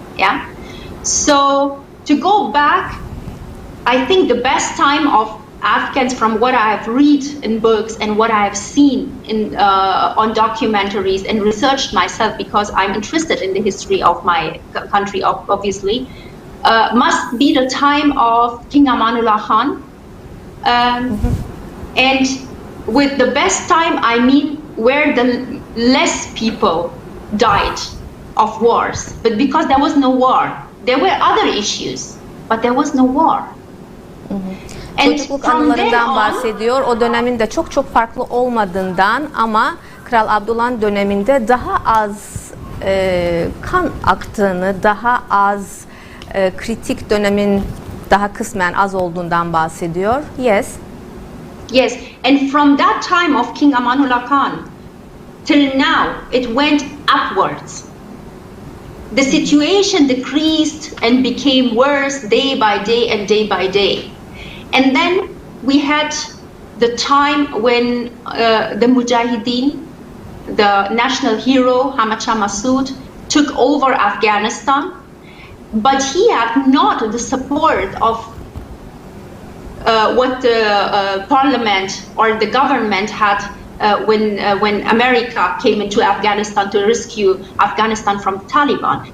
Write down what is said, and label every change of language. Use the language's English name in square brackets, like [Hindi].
[English] Yeah, so to go back, I think the best time of Afghans, from what I have read in books and what I have seen in on documentaries and researched myself, because I'm interested in the history of my country, obviously, must be the time of King Amanullah Khan. And with the best time, I mean where the less people died of wars, but because there was no war, there were other issues, but there was no war. [Turkish] Çocukluk anılarından bahsediyor. O dönemin de çok çok farklı olmadığından ama Kral Abdullah'ın döneminde daha az kan aktığını, daha az kritik dönemin daha kısmen az olduğundan bahsediyor. [English] Yes. Yes, and from that time of King Amanullah Khan till now, it went upwards. The situation decreased and became worse day by day and day by day. And then we had the time when the Mujahideen, the national hero Hamid Shah Massoud, took over Afghanistan, but he had not the support of what the parliament or the government had when America came into Afghanistan to rescue Afghanistan from Taliban.